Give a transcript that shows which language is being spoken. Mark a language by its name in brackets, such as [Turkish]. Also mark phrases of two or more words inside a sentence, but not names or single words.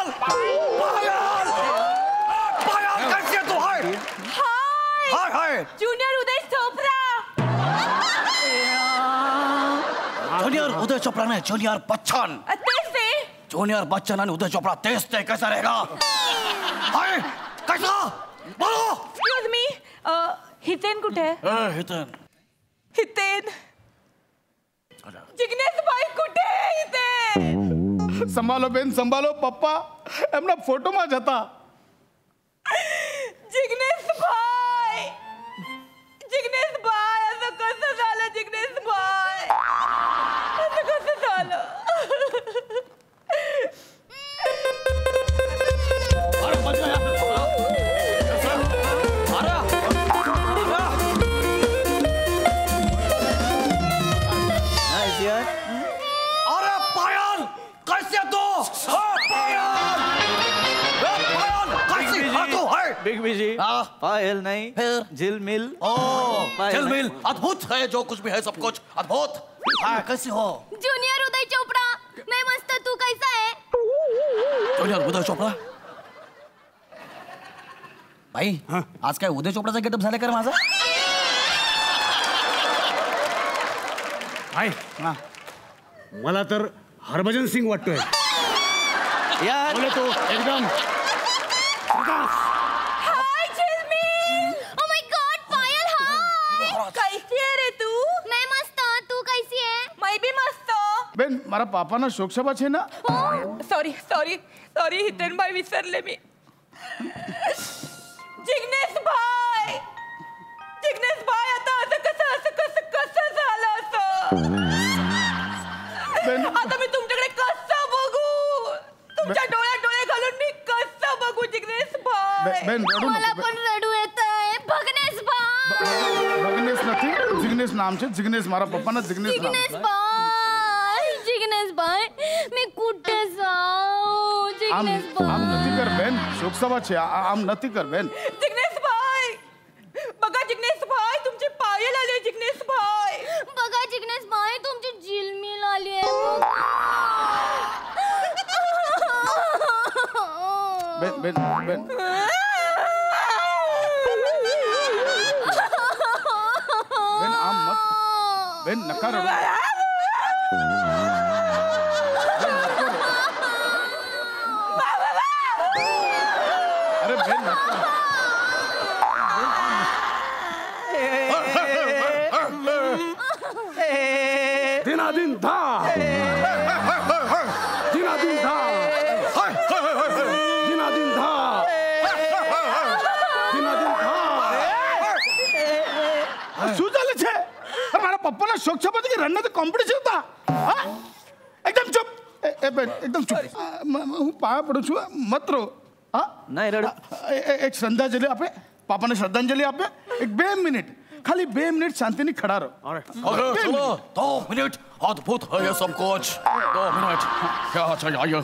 [Hindi] पायल. पायल कैसी है तू? हाय हाय हाय हाय. जूनियर उदय चोपड़ा. जूनियर उदय चोपड़ा ने जूनियर बच्चन. [Marathi] तेच जूनियर बच्चन आणि उदय चोपड़ा तेज ते [Hindi] कैसा रहेगा? हाय कैसा? बोलो. [English] excuse me, [Marathi] हितेन कुठे आहे? हितन हितेन जिग्नेश भाई कुठे आहे? हितेन [Hindi] संभालो बेन संभालो, पप्पा [Gujarati] એમના ફોટોમાં જ હતા. [Marathi] जिग्नेश भाई असं कसं झालं? जिग्नेश भाई असं कसं झालं? [Hindi] अरे बच गया. नाइस यार. अरे पायल कैसे तू? पायल कैसी है तू? बिग बीजी. हाँ. पायल नहीं, फिर? झिलमिल. पायल झिलमिल नहीं. अद्भुत है, जो कुछ भी है सब कुछ अद्भुत. हाँ, कैसी हो? जूनियर उदय चोपड़ा, मैं मस्त, तू कैसा है? जूनियर उदय चोपड़ा. [Marathi] भाई आज काय उदय चोपडाचा गेटअप झाला कर माझा? [Hindi] हाय. [Marathi] मला तर हरभजन सिंग वाटतोय. [Hindi] यार बोले तो एकदम हाय झिलमिल, [English] Oh my God, [Hindi] पायल, हाय. [Marathi] कैसी आहे रे तू? [Hindi] मैं मस्त, तू कैसी है? मैं भी मस्त. [Gujarati] બેન મારા પાપાના શોકસભા છે ને. [English] sorry sorry sorry [Marathi] हितेन भाई विसरले मी. जिग्नेश भाई आता असं कसं झालं असं? आता मी तुमच्याकडे कसं बघू? तुमच्या डोळ्यात डोळे घालून मी कसं बघू जिग्नेश भाई? [Gujarati] બેન રડો [Marathi] मला नको. पण रडू येतंय. भगनेश भाई, [Gujarati] ભગનેશ નથી, જિગ્નેશ નામ છે. જિગ્નેશ મારા પપ્પાના જિગ્નેશ નામ. [Marathi] जिग्नेश भाई, मी कुठे जाऊ? [Gujarati] આમ जिग्नेश આમ भाई, નથી કર બેન, શોકસભા છે. આમ નથી કર બેન. [Marathi] जिग्नेश भाई बघा, जिग्नेश भाई तुमची पायल आली. जिग्नेश भाई बघा जिग्नेश भाई, तुमची झिलमिल आली आहे. [Gujarati] બેન બેન બેન બેન આમ મત. બેન નકા રડો. [Marathi] अरे बेन नका. दिनादिन धा. दिनादिन धा. दिनादिन धा. दिनादिन धा. [Gujarati] શું ચાલે છે? મારા પપ્પાના શોક છે પછી રનના કોમ્પિટિશન હતા. હા? એકદમ ચૂપ. એ બેન એકદમ ચૂપ. હું પાયા પડું છું, મત રહો. હા? [Hindi] नहीं रड़. [Gujarati] એક શ્રદ્ધાંજલિ આપે, પાપાને શ્રદ્ધાંજલિ આપે. એક 2 મિનિટ, ખાલી 2 મિનિટ શાંતિની [Hindi] खड़ा रहो. अरे चलो 2 मिनट अद्भुत है ये सब कुछ. 2 मिनट क्या चाहिए? आइए